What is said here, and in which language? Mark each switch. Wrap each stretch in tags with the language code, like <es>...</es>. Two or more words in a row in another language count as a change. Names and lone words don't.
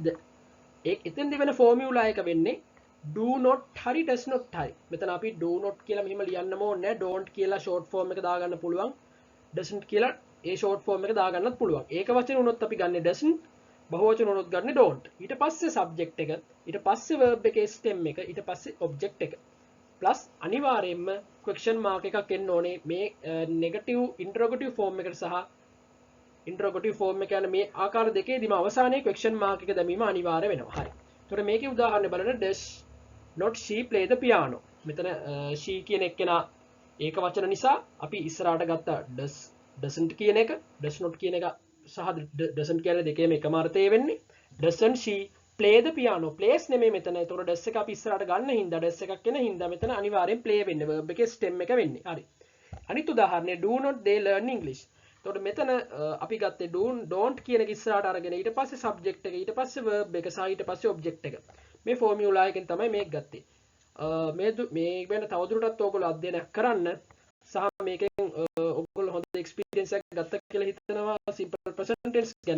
<si>එතෙන්දි වෙන formula එක වෙන්නේ</si> <en>do not</en> <si>හරි</si> <en>does not</en> <si>හරි. මෙතන අපි</si> <en>do not</en> <si>කියලා මෙහෙම ලියන්නම ඕනේ නැහැ. don't කියලා</si> <en>short form</en> <si>එක දාගන්න පුළුවන්. doesn't කියලා ඒ</si> <en>short form</en> <si>එක දාගන්නත් පුළුවන්. ඒක වචන වුණොත් අපි ගන්නේ doesn't, බහුවචන වුණොත් ගන්නේ don't. ඊට පස්සේ subject එක, ඊට පස්සේ verb එකේ stem එක, ඊට පස්සේ object එක. plus අනිවාර්යයෙන්ම</si> <en>question mark</en> <si>එකක් එන්න ඕනේ මේ</si> <en>negative interrogative form</en> <si>එකට සහ</si> <en>interrogative form</en> <si>එක යන මේ ආකාර දෙකේදීම අවසානයේ</si> <en>question mark</en> <si>එක දැමීම අනිවාර්ය වෙනවා. හරි. ඒතකොට මේකේ උදාහරණ බලන්න</si> <en>does not she play the piano.</en> <si>මෙතන she කියන එක්කෙනා ඒක වචන නිසා අපි ඉස්සරහට ගත්ත doesn't කියන එක</si> <en>does not</en> <si>කියන එක සහ doesn't කියන දෙකේම එකම අර්ථය වෙන්නේ.</si> <en>doesn't she play the piano?</en> <si>plays නෙමෙයි මෙතන. ඒතකොට does එක අපි ඉස්සරහට ගන්න හින්දා does එකක් එන හින්දා මෙතන අනිවාර්යෙන් play වෙන්නේ. verb එකේ stem එක වෙන්නේ. හරි. අනිත් උදාහරණය</si> <en>do not they learn English.</en> <si>එතකොට මෙතන අපි ගත්තේ don't කියන එක ඉස්සරහට අරගෙන ඊට පස්සේ subject එක ඊට පස්සේ verb එක සහ ඊට පස්සේ object එක. මේ ෆෝමියුලා එකෙන් තමයි මේක ගත්තේ. මේ ගැන තවදුරටත් ඔයගොල්ලෝ අධ්‍යයනය කරන්න සහ මේකෙන් ඔයගොල්ලෝ හොඳ එක්ස්පීරියන්ස් එකක් ගත්තා කියලා හිතනවා</si> <en>simple present tense</en> <si>ගැන.</si>